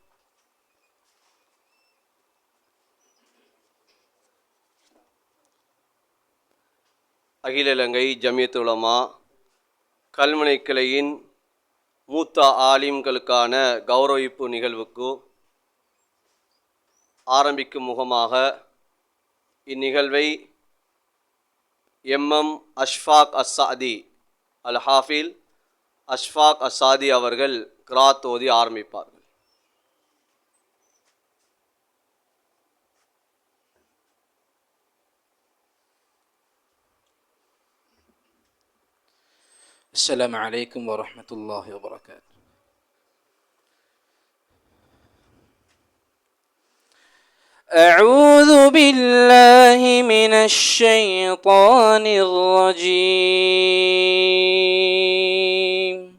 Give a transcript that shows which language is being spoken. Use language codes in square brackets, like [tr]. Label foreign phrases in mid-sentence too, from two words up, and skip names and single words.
[ta] அகில இலங்கை ஜமியத் உலமா கல்முனை கிளையின் மூத்த ஆலிம்களுக்கான கௌரவிப்பு நிகழ்வுக்கு ஆரம்பிக்கும் முகமாக இந்நிகழ்வை எம்எம் அஷ்ஃபாக் அஸ்ஸாதி அல் ஹாஃபில் அஷ்ஃபாக் அஸ்ஸாதி அவர்கள் கிராத் ஓதி ஆரம்பிப்பார்கள். [ar] السلام عليكم ورحمة الله وبركاته. أعوذ بالله من الشيطان الرجيم.